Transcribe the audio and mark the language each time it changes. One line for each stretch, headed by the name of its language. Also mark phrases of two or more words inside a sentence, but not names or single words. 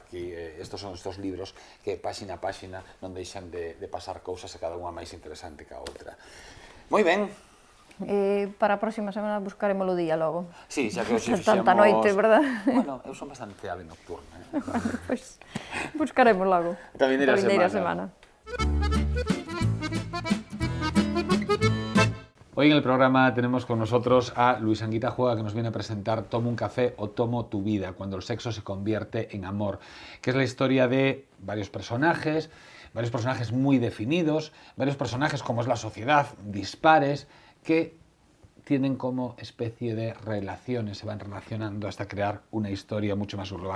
Spanish: Aquí, estos son estos libros
Galician: que páxina a páxina non deixan de pasar cousas, e cada unha máis interesante que a outra. Moi ben. Para a próxima semana buscaremos o día logo. Sí, xa que hoxe fixemos... Tanta noite, verdad? Bueno, eu son bastante ave nocturna. Pois buscaremos logo. Esta vindeira semana.
Spanish: Hoy en el programa tenemos con nosotros a Luis Anguita Juega, que nos viene a presentar Tomo un café o Tomo tu vida, cuando el sexo se convierte en amor, que es la historia de varios personajes muy definidos, varios personajes como es la sociedad, dispares, que tienen como especie de relaciones, se van relacionando hasta crear una historia mucho más global.